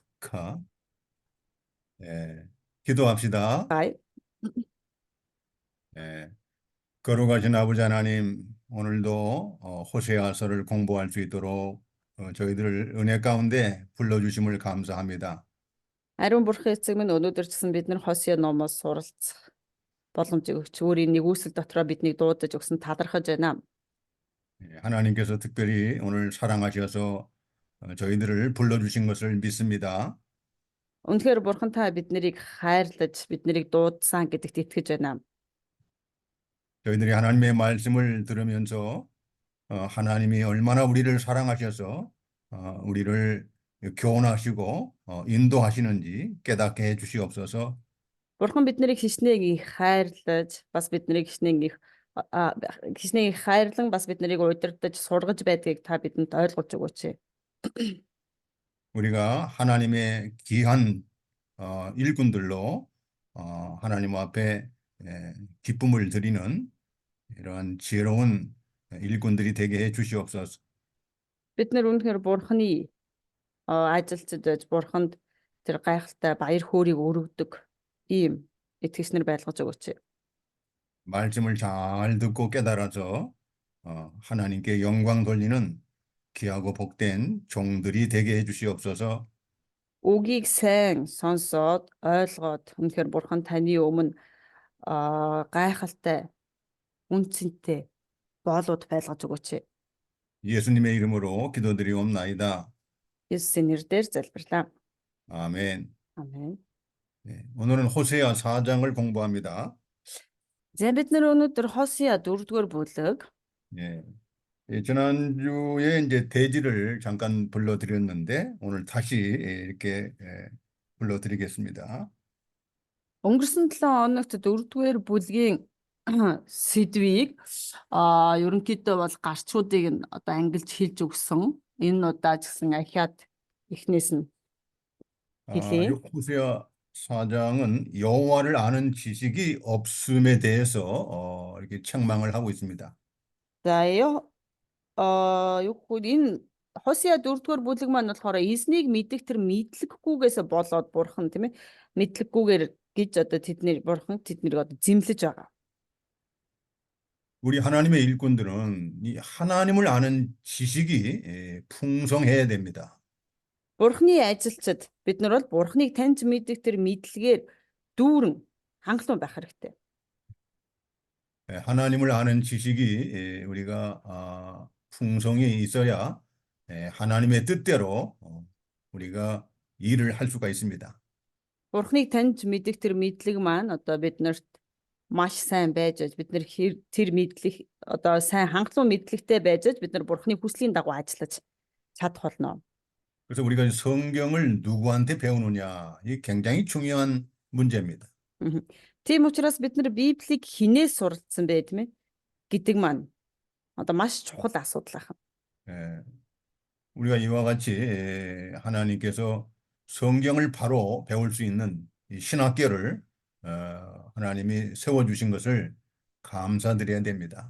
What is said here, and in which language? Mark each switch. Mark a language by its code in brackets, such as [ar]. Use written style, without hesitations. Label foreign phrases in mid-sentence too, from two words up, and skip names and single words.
[ko] 마이크. 예, 기도합시다. [mn] Гай. [ko] 예, 거룩하신 아버지 하나님, 오늘도 호세아서를 공부할 수 있도록 저희들을 은혜 가운데 불러주심을 감사합니다. [mn] Ариун бурхан эцэг минь өнөөдөр ч гэсэн бид нар Хосea номоос суралцах боломжийг өгч өөрийн нэгүсэл дотроо биднийг дуудаж өгсөн талархаж байна. [ko] 예, 하나님께서 특별히 오늘 사랑하셔서 저희들을 불러주신 것을 믿습니다. [mn] Үнэхээр бурхан та бид нарыг хайрлаж, бид нарыг дуудсан гэдэгт итгэж байна. [ko] 저희들이 하나님의 말씀을 들으면서 하나님이 얼마나 우리를 사랑하셔서 우리를 교훈하시고 인도하시는지 깨닫게 해 주시옵소서. [mn] Бурхан бид нарыг хичнээн их хайрлаж, бас бид нарыг хичнээн их хайрлан бас бид нарыг удирдах, сургаж байдгийг та бидэнд ойлгуулж өгөөч. [ko] 우리가 하나님의 귀한 일꾼들로 하나님 앞에 기쁨을 드리는 이러한 지혜로운 일꾼들이 되게 해 주시옵소서. [mn] Бид нар үнэхээр бурханы ажилчид байж бурханд тэр гайхалтай баяр хөөргийг өргөдөг ийм итгэгч нар байлгаж өгөөч. [ko] 말씀을 잘 듣고 깨달아서 하나님께 영광 돌리는 귀하고 복된 종들이 되게 해 주시옵소서. [mn] Үгийг сайн сонсоод ойлгоод үнэхээр бурхан таны өмнө гайхалтай үнцэнтэй боолууд байлгаж өгөөч. [ko] 예수님의 이름으로 기도드리옵나이다. [mn] Есүсийн нэрээр залбирлаа. [ko] 아멘. 아멘. 네, 오늘은 호세아 4장을 공부합니다. [mn] За бид нар өнөөдөр Хосea 4-р бүлэг [ko] 예, 지난주에 이제 대지를 잠깐 불러드렸는데 오늘 다시 이렇게 불러드리겠습니다. [mn] өнгөрсөн 7 хоногт 4-р бүлгийн сэдвийг ерөнхийдөө бол гарчуудыг нь одоо ангилж хэлж өгсөн. Энэ удаа ч гэсэн ахиад эхнээс нь [ko] 이 호세아 4장은 여호와를 아는 지식이 없음에 대해서 이렇게 책망을 하고 있습니다. [mn] За юу энэ Хосea 4-р бүлэг маань болохоор эзнийг мэдэх тэр мэдлэггүйгээс болоод бурхан тийм ээ мэдлэггүйгээр гэж одоо бурхан тэднийг одоо зэмлэж байгаа. [ko] 우리 하나님의 일꾼들은 이 하나님을 아는 지식이 풍성해야 됩니다. [mn] Бурханы ажилчид бид нар бол бурханыг таньж мэдэх тэр мэдлэгээр дүүрэн хангалуун байх хэрэгтэй. [ko] 하나님을 아는 지식이 우리가 풍성히 있어야 하나님의 뜻대로 우리가 일을 할 수가 있습니다. [mn] Бурханыг таньж мэдэх тэр мэдлэг маань одоо биднэрт маш сайн байж бид нар тэр мэдлэг одоо сайн хангалуун мэдлэгтэй байж бид нар бурханы хүслийн дагуу ажиллаж чадах болно. [ko] 그래서 우리가 성경을 누구한테 배우느냐, 이 굉장히 중요한 문제입니다. [mn] Тийм учраас бид нар Библийг хинээс суралцсан бай тийм ээ гэдэг маань одоо маш чухал асуудал байна. [ko] 우리가 이와 같이 하나님께서 성경을 바로 배울 수 있는 이 신학교를 하나님이 세워주신 것을 감사드려야 됩니다.